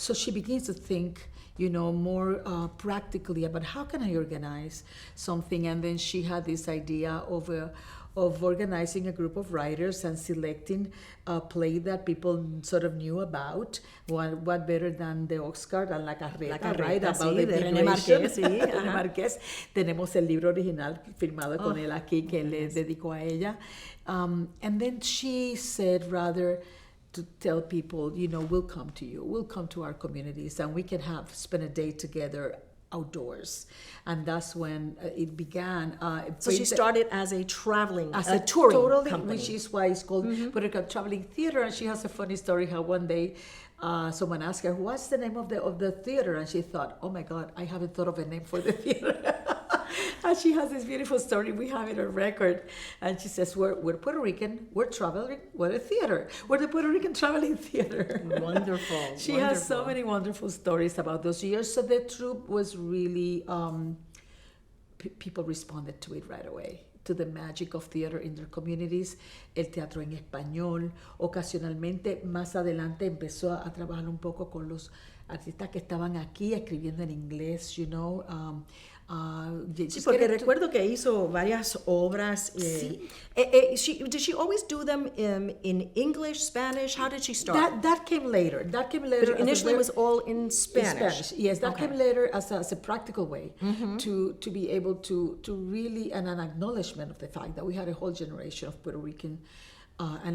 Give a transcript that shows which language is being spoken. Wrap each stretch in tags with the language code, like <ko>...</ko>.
<en>So she begins to think, more practically about how can I organize something, and then she had this idea of organizing a group of writers and selecting a play that people sort of knew about. What better than the Oscar and La Carreta, right? About</en> <es>sí,</es> <en>the</en> <es>de René Márquez, sí. René Márquez. Tenemos el libro original firmado con él aquí que le dedicó a ella.</es> <en>And then she said, rather to tell people, we'll come to you, we'll come to our communities, and we can spend a day together outdoors. And that's when it began. So she started as a touring company. Which is why it's called Puerto Rican Traveling Theater. And she has a funny story how one day someone asked her, what's the name of the theater? And she thought, oh my God, I haven't thought of a name for the theater. And she has this beautiful story. We have it on record. And she says, we're Puerto Rican, we're traveling, we're a theater. We're the Puerto Rican Traveling Theater. Wonderful. She has so many wonderful stories about those years. So the troupe was really, people responded to it right away, to the magic of theater in their communities,</en> <es>el teatro en español. Ocasionalmente, más adelante, empezó a trabajar un poco con los artistas que estaban aquí escribiendo en inglés,</es> <en>you know.</en> <es>Sí, porque recuerdo que hizo varias obras. Sí.</es> <en>Did she always do them in English, Spanish? How did she start? That came later. That came later. But initially, it was all in Spanish. Yes, that came later as a practical way to be able to really, and an acknowledgement of the fact that we had a whole generation of Puerto Rican and</en>